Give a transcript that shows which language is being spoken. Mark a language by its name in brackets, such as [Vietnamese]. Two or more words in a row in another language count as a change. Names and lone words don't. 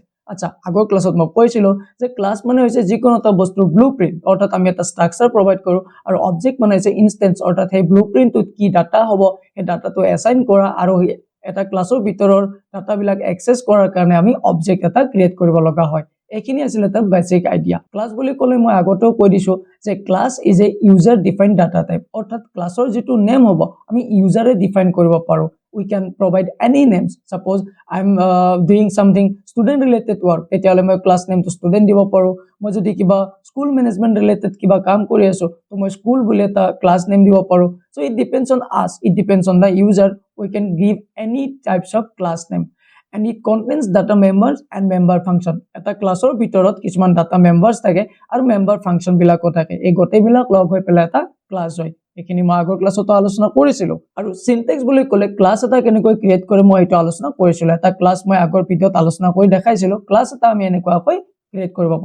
[Assamese] আচ্ছা, আগৰ ক্লাছত মই কৈছিলো যে ক্লাছ মানে হৈছে যিকোনো এটা বস্তুৰ ব্লুপ্ৰিন্ট, অৰ্থাৎ আমি এটা ষ্ট্ৰাকচাৰ প্ৰভাইড কৰো, আৰু অবজেক্ট মানে হৈছে ইনষ্টেন্স, অৰ্থাৎ সেই ব্লুপ্ৰিন্টটোত কি ডাটা হ'ব সেই ডাটাটো এছাইন কৰা, আৰু এটা ক্লাছৰ ভিতৰৰ ডাটাবিলাক এক্সেছ কৰাৰ কাৰণে আমি অবজেক্ট এটা ক্ৰিয়েট কৰিব লগা হয়। এইখিনি আছিল এটা বেসিক আইডিয়া। ক্লাছ বুলি ক'লে মই আগতেও কৈ দিছো যে [English] class is a user defined data type, [Assamese] অৰ্থাৎ ক্লাছৰ যিটো নেম হ'ব আমি ইউজাৰে ডিফাইন কৰিব পাৰো। [English] We can provide any names. Suppose I'm doing something student related work, [Assamese] তেতিয়াহ'লে মই ক্লাছ নেমটো ষ্টুডেণ্ট দিব পাৰো। মই যদি কিবা [English] school management related [Assamese] কিবা কাম কৰি আছো তো মই স্কুল বুলি এটা [English] class name [Assamese] দিব পাৰো। [English] So it depends on us, it depends on the user. We can give any types of class name, and it contains data members and member function. [Assamese] এটা ক্লাছৰ ভিতৰত কিছুমান [English] data members [Assamese] থাকে আৰু [English] member function [Assamese] বিলাকো থাকে। এই গোটেইবিলাক লগ হৈ পেলাই এটা ক্লাছ হয়। এইখিনি মই আগৰ ক্লাছতো আলোচনা কৰিছিলো। আৰু সিনট্যাক্স বুলি ক'লে ক্লাছ এটা কেনেকৈ ক্ৰিয়েট কৰে মই এইটো আলোচনা কৰিছিলো। এটা ক্লাছ মই আগৰ ভিডিঅ'ত আলোচনা কৰি দেখাইছিলো ক্লাছ এটা আমি এনেকুৱাকৈ ক্ৰিয়েট কৰিব পাৰো।